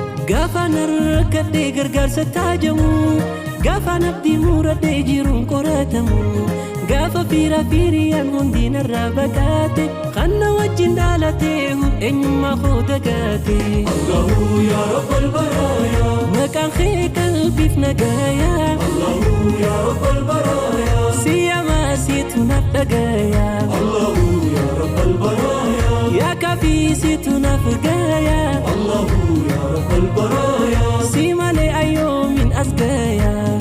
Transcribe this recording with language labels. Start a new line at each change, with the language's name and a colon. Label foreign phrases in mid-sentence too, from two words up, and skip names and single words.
Oromo: Gaafa narra kadhee gargaarsa taajamu, gaafa nabdii muradhee jiruun qoratamu, gaafa fiira fiiriyaan hundi narraa baqaate, kan na wajjin dhaalate, eenyummaa koo dagaate.
Arabic: الله يا رب البرايا.
Oromo: Maqaan kee qalbiif nagaaya.
Arabic: الله يا رب البرايا.
Oromo: Si yama, si tu naaf dhagaaya.
Arabic: الله يا رب البرايا. يا كافي,
Oromo: si tu naaf gaaya.
Arabic: الله يا رب البرايا.
Oromo: Si malee ayyoomin as gaaya.